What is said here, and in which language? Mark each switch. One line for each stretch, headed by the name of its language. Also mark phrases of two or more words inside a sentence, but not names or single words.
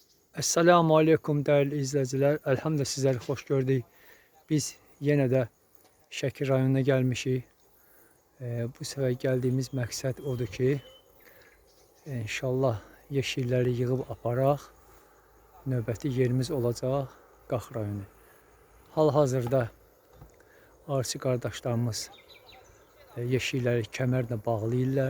Arabic: السلام عليكم
Turkish: değerli izleyiciler. Elhamdülillah sizleri hoş gördük.
Azerbaijani: Biz
Turkish: yine de
Azerbaijani: Şəki rayonuna gelmişik. Bu sefer geldiğimiz məqsəd odur ki, inşallah yeşilləri yığıb aparaq. Növbəti yerimiz olacaq Qax rayonu. Hal-hazırda arıçı qardaşlarımız yeşilləri kəmərlə bağlayırlar.